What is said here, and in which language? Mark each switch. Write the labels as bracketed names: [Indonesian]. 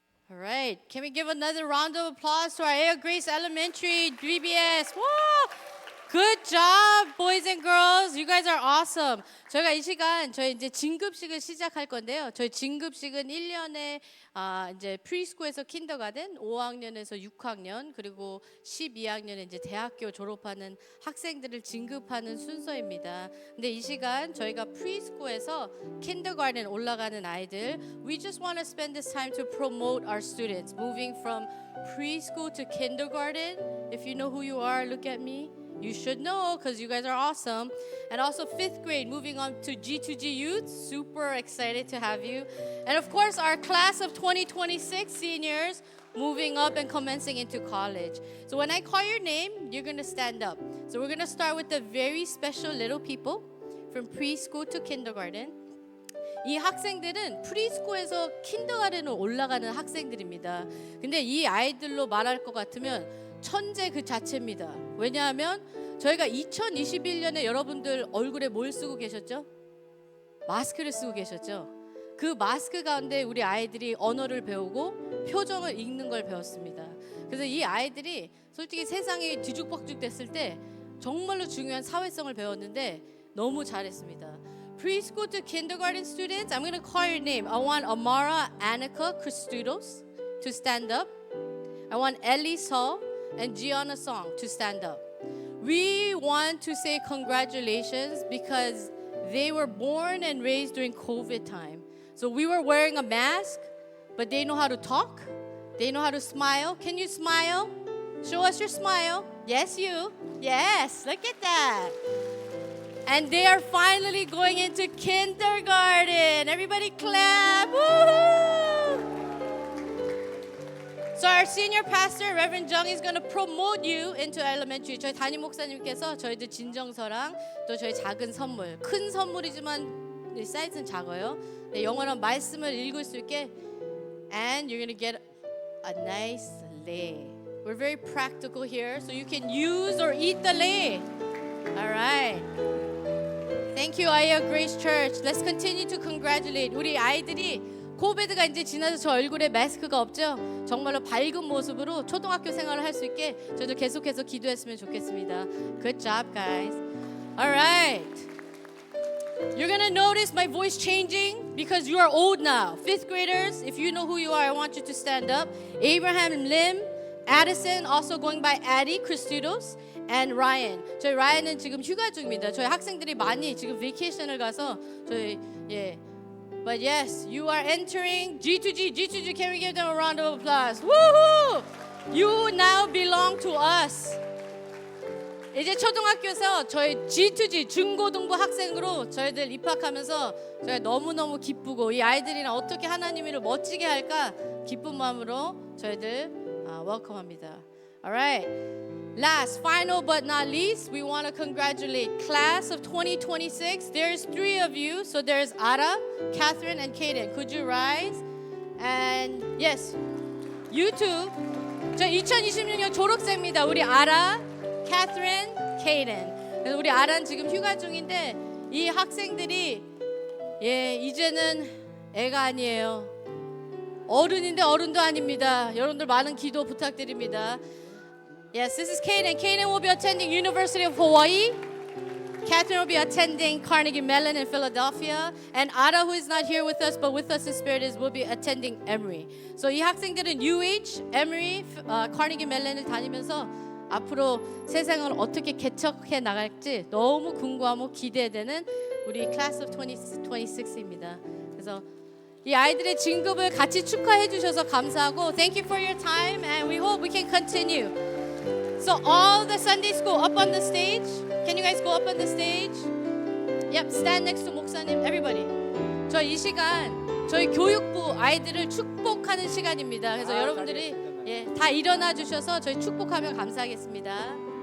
[English] All right, can we give another round of applause to our Air Grace Elementary VBS? Woo! Good job, boys and girls. You guys are awesome. [Korean] 저희가 이 시간 저희 이제 진급식을 시작할 건데요. 저희 진급식은 1년에 이제 프리스쿨에서 킨더가든, 5학년에서 6학년, 그리고 12학년에 이제 대학교 졸업하는 학생들을 진급하는 순서입니다. 근데 이 시간 저희가 프리스쿨에서 킨더가든 올라가는 아이들, [English] we just want to spend this time to promote our students moving from preschool to kindergarten. If you know who you are, look at me. You should know because you guys are awesome. And also 5th grade, moving on to G2G Youth. Super excited to have you. And of course, our class of 2026 seniors moving up and commencing into college. So when I call your name, you're going to stand up. So we're going to start with the very special little people from preschool to kindergarten. [Korean] 이 학생들은 프리스쿨에서 킨더가든으로 올라가는 학생들입니다. 근데 이 아이들로 말할 것 같으면 천재 그 자체입니다. 왜냐하면 저희가 2021년에 여러분들 얼굴에 뭘 쓰고 계셨죠? 마스크를 쓰고 계셨죠? 그 마스크 가운데 우리 아이들이 언어를 배우고 표정을 읽는 걸 배웠습니다. 그래서 이 아이들이 솔직히 세상이 뒤죽박죽 됐을 때 정말로 중요한 사회성을 배웠는데 너무 잘했습니다. [English] Preschool to kindergarten students, I'm going to call your name. I want Amara Annika Christoudos to stand up. I want Ellie So and Gianna Song to stand up. We want to say congratulations because they were born and raised during COVID time. So we were wearing a mask, but they know how to talk. They know how to smile. Can you smile? Show us your smile. Yes, you. Yes, look at that. And they are finally going into kindergarten. Everybody clap. Woo-hoo! So our senior pastor, Reverend Jung, is going to promote you into elementary. [Korean] 저희 담임 목사님께서 저희들 진정서랑 또 저희 작은 선물, 큰 선물이지만 사이즈는 작아요. 네, 영원한 말씀을 읽을 수 있게. [English] And you're going to get a nice lei. We're very practical here, so you can use or eat the lei. All right. Thank you, Aya Grace Church. Let's continue to congratulate. [Korean] 우리 아이들이 코비드가 이제 지나서 저 얼굴에 마스크가 없죠? 정말로 밝은 모습으로 초등학교 생활을 할 수 있게 저희도 계속해서 기도했으면 좋겠습니다. [English] Good job, guys. All right. You're gonna notice my voice changing because you are old now. 5th graders, if you know who you are, I want you to stand up. Abraham Lim, Addison, also going by Addie Christoudos, and Ryan. [Korean] 저희 라이언은 지금 휴가 중입니다. 저희 학생들이 많이 지금 베이케이션을 가서 저희 [English] But yes, you are entering G2G. G2G, can we give them a round of applause? Woohoo! You now belong to us. [Korean] 이제 초등학교에서 저희 G2G 중고등부 학생으로 저희들 입학하면서 저희 너무너무 기쁘고 이 아이들이랑 어떻게 하나님을 멋지게 할까 기쁜 마음으로 저희들 웰컴합니다. [English] Alright. Last, final but not least, we want to congratulate class of 2026. There's 3 of you. So there's Ara, Catherine, and Kaden. Could you rise? And yes, you two. [Korean] 저 2026년 졸업생입니다. 우리 아라, Catherine, Kaden. 그래서 우리 아라는 지금 휴가 중인데 이 학생들이 이제는 애가 아니에요. 어른인데 어른도 아닙니다. 여러분들 많은 기도 부탁드립니다. [English] Yes, this is Kaden. Kaden will be attending University of Hawaii. Catherine will be attending Carnegie Mellon in Philadelphia. And Ara, who is not here with us, but with us in spirit, will be attending Emory. [Korean] So 이 학생들은 UH, Emory, Carnegie Mellon을 다니면서 앞으로 세상을 어떻게 개척해 나갈지 너무 궁금하고 기대되는 우리 Class of 2026입니다. 그래서 이 아이들의 진급을 같이 축하해 주셔서 감사하고 [English] Thank you for your time and we hope we can continue. So all the Sunday school up on the stage. Can you guys go up on the stage? Yep, stand next to 목사님. Everybody. [Korean] 저 이 시간 저희 교육부 아이들을 축복하는 시간입니다. 그래서 여러분들이 다 일어나 주셔서 저희 축복하면 감사하겠습니다.